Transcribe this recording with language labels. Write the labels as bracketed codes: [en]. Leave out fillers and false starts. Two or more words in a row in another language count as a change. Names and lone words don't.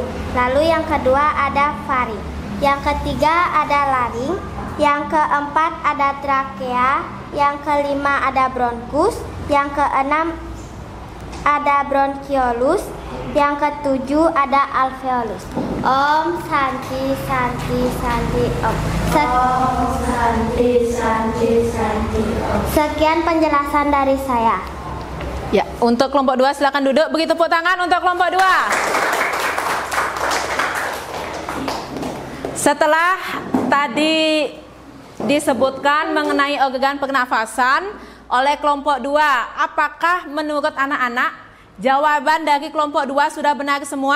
[id] Lalu yang kedua ada faring. Yang ketiga ada laring. Yang keempat ada trakea. Yang kelima ada bronkus. Yang keenam ada bronchiolus. Yang ketujuh ada alveolus. [sa] Om Santi Santi Santi Om. Om Santi Santi Santi Om. [id] Sekian penjelasan dari saya. Ya, untuk kelompok 2 silakan duduk. Beri tepuk tangan untuk kelompok 2. Setelah tadi disebutkan mengenai organ pernafasan oleh kelompok 2, apakah menurut anak-anak jawaban dari kelompok 2 sudah benar semua?